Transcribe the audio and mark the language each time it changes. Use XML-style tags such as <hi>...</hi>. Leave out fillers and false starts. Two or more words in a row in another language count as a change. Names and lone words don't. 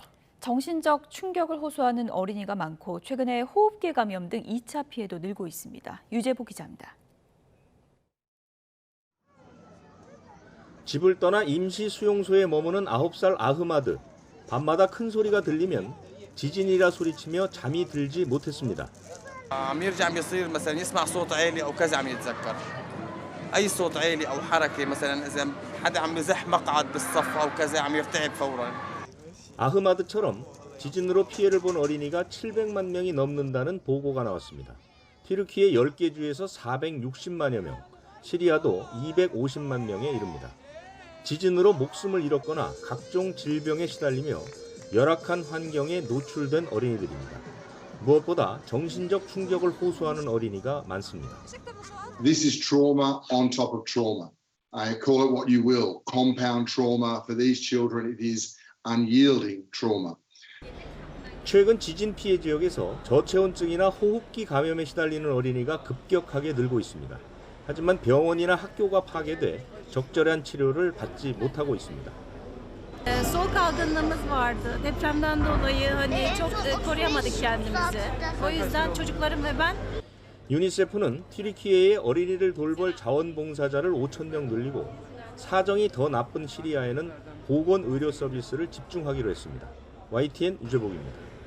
<ko>정신적 충격을 호소하는 어린이가 많고 최근에 호흡기 감염 등 2차 피해도 늘고 있습니다. 유재보 기자입니다. 집을 떠나 임시 수용소에 머무는 9살 아흐마드. 밤마다 큰 소리가 들리면 지진이라 소리치며 잠이 들지 못했습니다.</ko> <ar>عم يرجع عم يصير مثلا يسمع صوت عالي او كذا عم يتذكر اي صوت عالي او حركه مثلا اذا حدا عم يزح مقعد بالصف او كذا عم يرتعب فورا.</ar> <ko>아흐마드처럼 지진으로 피해를 본 어린이가 700만 명이 넘는다는 보고가 나왔습니다. 튀르키예 10개 주에서 460만여 명, 시리아도 250만 명에 이릅니다. 지진으로 목숨을 잃었거나 각종 질병에 시달리며 열악한 환경에 노출된 어린이들입니다. 무엇보다 정신적 충격을 호소하는 어린이가 많습니다.</ko> <en>This is trauma on top of trauma. Call it what you will. Compound trauma for these children. It is unyielding trauma.</en> <ko>최근 지진 피해 지역에서 저체온증이나 호흡기 감염에 시달리는 어린이가 급격하게 늘고 있습니다. 하지만 병원이나 학교가 파괴돼 적절한 치료를 받지 못하고 있습니다.</ko> <tr>Soğuk algınlığımız vardı. Depremden dolayı çok koruyamadık kendimizi. O yüzden çocuklarım ve ben</tr> <ko>유니세프는 튀르키예의 어린이를 돌볼 자원봉사자를 5,000명 늘리고 사정이 더 나쁜 시리아에는 보건 의료 서비스를 집중하기로 했습니다. YTN 유재복입니다.</ko>